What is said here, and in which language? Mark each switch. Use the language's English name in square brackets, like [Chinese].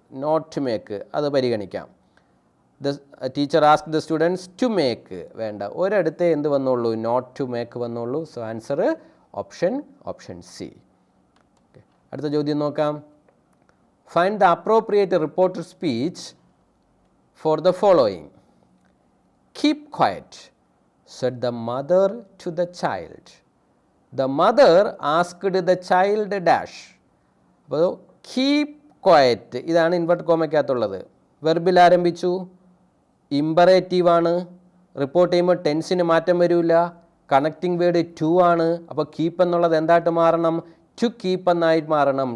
[English] not to make [Malayalam] അത് പരിഗണിക്കാം. [English] the teacher ask the students to make [Malayalam] വേണ്ട, ഒരിടത്തേ എന്ത് വന്നുള്ളൂ, [English] not to make [Malayalam] വന്നുള്ളൂ. [English] So answer option C. [Malayalam] അടുത്ത ചോദ്യം നോക്കാം. [English] Find the appropriate reported speech for the following. Keep quiet said the mother to the child. The mother asked the child dash. [Malayalam] അപ്പോൾ [English] keep quiet [Malayalam] ഇതാണ് invert കോമയ്ക്കകത്തുള്ളത്. വെർബിൽ ആരംഭിച്ചു, ഇമ്പറേറ്റീവാണ്, report ചെയ്യുമ്പോൾ ടെൻസിന് മാറ്റം വരില്ല, connecting word to ആണ്. അപ്പോൾ കീപ്പ് എന്നുള്ളത് എന്തായിട്ട് മാറണം, ടു കീപ്പ് എന്നായി മാറണം.